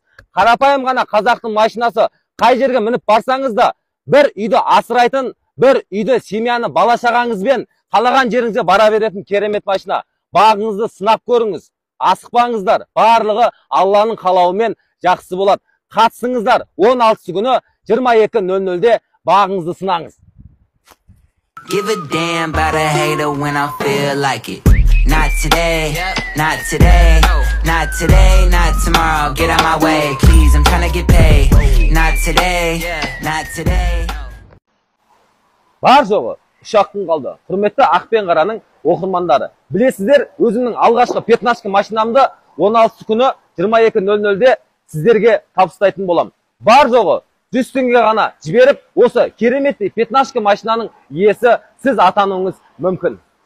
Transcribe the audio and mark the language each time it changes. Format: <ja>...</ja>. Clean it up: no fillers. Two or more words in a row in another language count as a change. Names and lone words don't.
<kk>Қарапайым ғана қазақтың машинасы, қай жерге мініп барсаңыз да, бір үйді асырайтын, бір үйді семьяны бала шағаңызбен қалаған жеріңізге бара беретін керемет машина. Бағыңызды сынап көріңіз. Асықпаңыздар. Барлығы Алланың қалауымен жақсы болады. Қатысыңыздар. 16 күні 22:00-де бағыңызды сынаңыз.</kk> <en>Give a damn about a hater when I feel like it. Not today, not today, not today, not tomorrow. Get out my way, please, I'm trying to get paid. Not today, not today.</en> <kk>Бар жоғы 3 күн қалды. Құрметті Ақ пен Қараның оқырмандары. Білесіздер, өзімнің алғашқы пятнашка машинамды 16 күні 22:00-де сіздерге табыстайтын болам. Бар жоғы 100 теңге ғана жіберіп, осы кереметті пятнашка машинаның иесі сіз атануыңыз мүмкін.</kk>